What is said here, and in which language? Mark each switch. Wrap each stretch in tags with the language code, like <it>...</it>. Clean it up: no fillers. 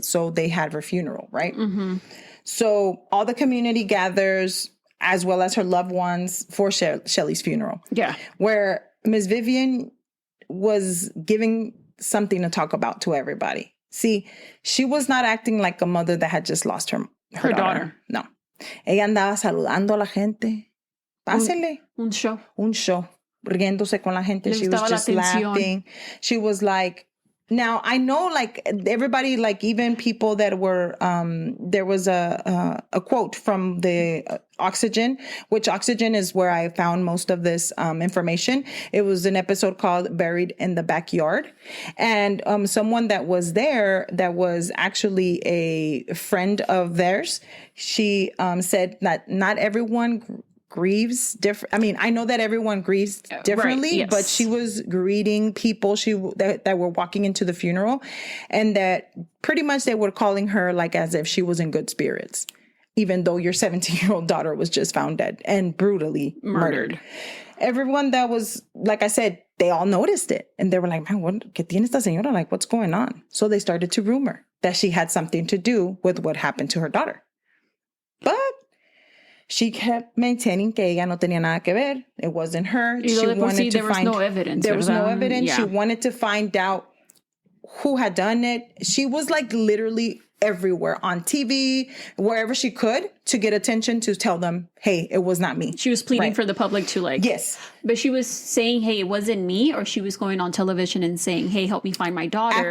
<en>So they had her funeral, right? Mm-hmm. So all the community gathers, as well as her loved ones, for Shelley's funeral. Yeah. Where Miss Vivian was giving something to talk about to everybody. See, she was not acting like a mother that had just lost her daughter. No.</en> <es>Ella andaba saludando a la gente. Pásele. Un show. Riéndose con la gente.</es> <en>She was just laughing. She was like, now I know, like, everybody, like, even people that were, there was a quote from the Oxygen, which Oxygen is where I found most of this information. It was an episode called Buried in the Backyard. And someone that was there, that was actually a friend of theirs, she said that not everyone grieves different. I mean, I know that everyone grieves differently, right, yes. But she was greeting people that were walking into the funeral, and that pretty much they were calling her like as if she was in good spirits, even though your 17-year-old daughter was just found dead and brutally murdered. Everyone that was, like I said, they all noticed it, and they were like, man,</en> <es>¿qué tiene esta señora?</es> <en>Like, what's going on? So they started to rumor that she had something to do with what happened to her daughter. But she kept maintaining</en> <es>que ella no tenía nada que ver.</es> <en>It wasn't her. There was no evidence. There was no evidence. Yeah. She wanted to find out who had done it. She was like literally everywhere, on TV, wherever she could, to get attention, to tell them, hey, it was not me. She was pleading for the public to, like... Yes. But she was saying, hey, it wasn't me, or she was going on television and saying, hey, help me find my daughter.</en>